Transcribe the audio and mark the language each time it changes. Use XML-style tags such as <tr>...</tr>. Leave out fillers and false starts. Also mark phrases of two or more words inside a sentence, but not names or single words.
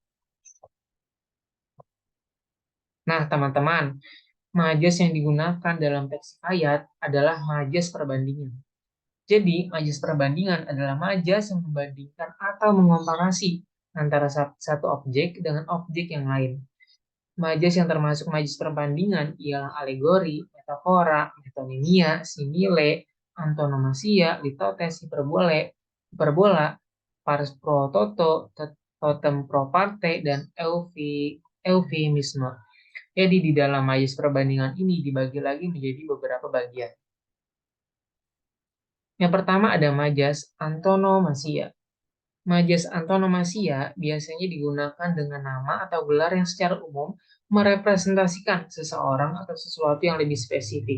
<id>Nah, teman-teman, majas yang digunakan dalam teks hikayat adalah majas perbandingan. Jadi, majas perbandingan adalah majas yang membandingkan atau mengomparasi antara satu objek dengan objek yang lain. Majas yang termasuk majas perbandingan ialah alegori, metafora, metonimia, simile, antonomasia, litotes, hiperbola,</id> <la>pars pro toto, totem pro parte,</la> <id>dan eufemisme. Jadi di dalam majas perbandingan ini dibagi lagi menjadi beberapa bagian. Yang pertama ada majas antonomasia. Majas antonomasia biasanya digunakan dengan nama atau gelar yang secara umum merepresentasikan seseorang atau sesuatu yang lebih spesifik.</id>